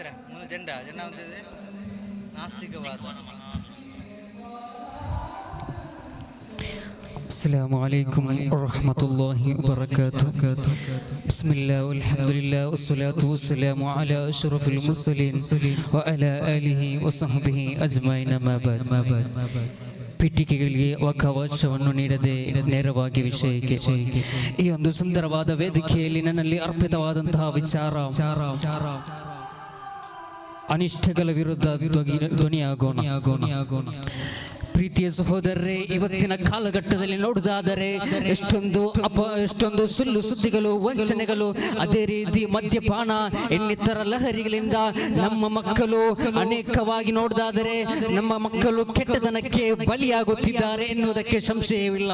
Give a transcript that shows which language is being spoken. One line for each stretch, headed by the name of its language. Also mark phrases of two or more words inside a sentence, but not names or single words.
Kannada: ಮುಂದೆ ಜೆಂಡ ಅಂತಿದೆ ನಾಸ್ತಿಕವಾದ.
Arabic: السلام عليكم ورحمة الله وبركاته. بسم الله والحمد لله والصلاة والسلام على أشرف المرسلين وعلى آله وصحبه أجمعين ما بعد.
Kannada: ಪೀಠಿಕೆಗಳಿಗೆ ಅವಕಾಶವನ್ನು ನೀಡದೆ ನೇರವಾಗಿ ವಿಷಯಕ್ಕೆ ಈ ಒಂದು ಸುಂದರವಾದ ವೇದಿಕೆಯಲ್ಲಿ ನನ್ನಲ್ಲಿ ಅರ್ಪಿತವಾದಂತಹ ವಿಚಾರ ಅನಿಷ್ಟಗಳ ವಿರುದ್ಧ ಧ್ವನಿಯಾಗೋಣ. ಪ್ರೀತಿಯ ಸಹೋದರರೇ, ಇವತ್ತಿನ ಕಾಲಘಟ್ಟದಲ್ಲಿ ನೋಡುವುದಾದರೆ ಎಷ್ಟೊಂದು ಸುಳ್ಳು ಸುದ್ದಿಗಳು, ವಂಚನೆಗಳು, ಅದೇ ರೀತಿ ಮದ್ಯಪಾನ ಇನ್ನಿತರ ಲಹರಿಗಳಿಂದ ನಮ್ಮ ಮಕ್ಕಳು ಅನೇಕವಾಗಿ ನೋಡುವುದಾದರೆ ನಮ್ಮ ಮಕ್ಕಳು ಕೆಟ್ಟತನಕ್ಕೆ ಬಲಿಯಾಗುತ್ತಿದ್ದಾರೆ ಎನ್ನುವುದಕ್ಕೆ ಸಂಶಯವಿಲ್ಲ.